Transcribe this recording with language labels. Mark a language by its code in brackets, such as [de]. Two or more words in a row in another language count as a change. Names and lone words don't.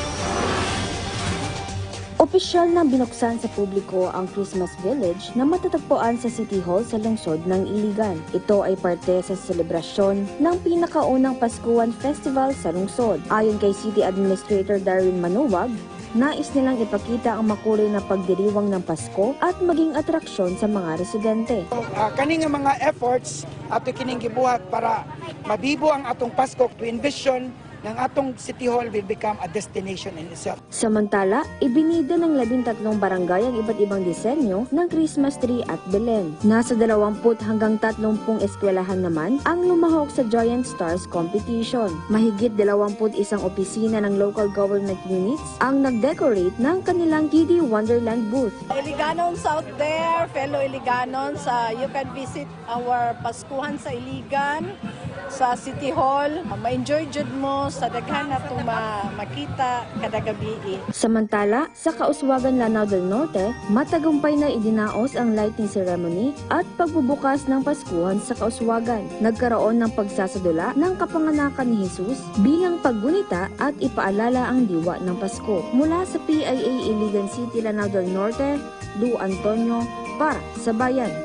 [tl] Opisyal na binuksan sa publiko ang Christmas Village na matatagpuan sa City Hall sa lungsod ng Iligan. Ito ay parte sa selebrasyon ng pinakaunang Paskuhan Festival sa lungsod. Ayon kay City Administrator Darwin Manuwag, nais nilang ipakita ang makulay na pagdiriwang ng Pasko at maging atraksyon sa mga residente. [ceb] Kaning mga efforts ato kining gibuhat para mabibo ang atong Pasko [en] to envision [ceb] ng atong City Hall [en] will become a destination in itself. [tl] Samantala, ibinida ng 13 barangay ang iba't ibang disenyo ng Christmas tree at Belen. Nasa 20 hanggang 30 eskwelahan naman ang lumahok sa Giant Stars Competition. Mahigit 21 opisina ng local government units ang nag-decorate ng kanilang Kiddie Wonderland booth. [en] Iliganons out there, fellow Iliganons, you can visit our Paskuhan sa Iligan. [ceb] sa City Hall, ma-enjoy jud mo sa daghan natong makita kada gabi. [tl] Samantala, sa Kauswagan Lanao del Norte, matagumpay na idinaos ang lighting ceremony at pagbubukas ng Paskuhan sa Kauswagan. Nagkaroon ng pagsasadula ng kapanganakan ni Jesus bilang paggunita at ipaalala ang diwa ng Pasko. Mula sa PIA Iligan City, Lanao del Norte, Lu Antonio para sa Bayan.